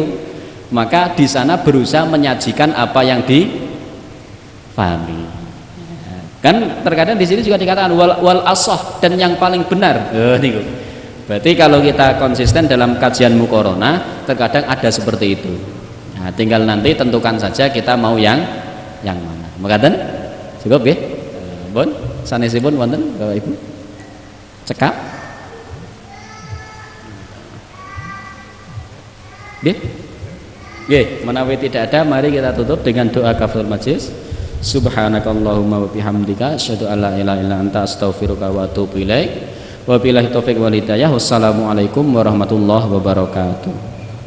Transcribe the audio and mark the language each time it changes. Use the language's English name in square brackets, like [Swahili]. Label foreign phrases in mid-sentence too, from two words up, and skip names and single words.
[Indonesian] Maka di sana berusaha menyajikan apa yang dipahami. Kan terkadang di sini juga dikatakan [Arabic] والأصح, [Indonesian] dan yang paling benar. [Javanese] Niku. [Indonesian] Berarti kalau kita konsisten dalam kajian muqaronah, terkadang ada seperti itu. Nah, tinggal nanti tentukan saja kita mau yang mana. [Javanese] Makaten? Cukup nggih? Bon, sanesipun wonten Bapak Ibu? Cekap? Nggih? Nggih, menawi [Indonesian] tidak ada, mari kita tutup dengan doa [Arabic] كفارة المجلس. سبحانك اللهم وبحمدك أشهد أن لا إله إلا أنت أستغفرك وأتوب إليك. وبالله التوفيق والهداية. والسلام عليكم ورحمة الله وبركاته.